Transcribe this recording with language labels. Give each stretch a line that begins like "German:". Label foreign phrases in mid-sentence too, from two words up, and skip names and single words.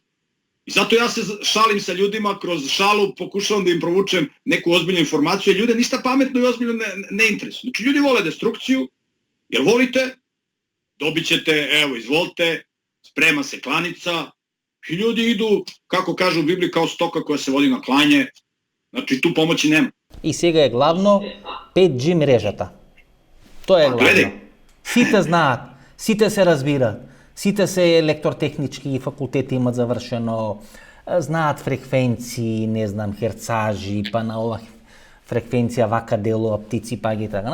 Serbian: I zato ja se šalim sa ljudima, kroz šalu pokušavam da im provučem neku ozbiljnu informaciju, jer ljude ništa pametno i ozbiljno ne interesuje. Znači, ljudi vole destrukciju, jer volite, dobit ćete, evo, izvolite, sprema se klanica, i ljudi idu, kako kažu u Bibliji, kao stoka koja se vodi na klanje, znači tu pomoći nema.
Macedonian: И сега е главно 5G мрежата. Тоа е главно. Сите знаат, сите се разбираат, сите се електротехнички факултети имат завршено, знаат фреквенции, не знам, херцажи, па на ова фреквенција вака делува птици, па ги така.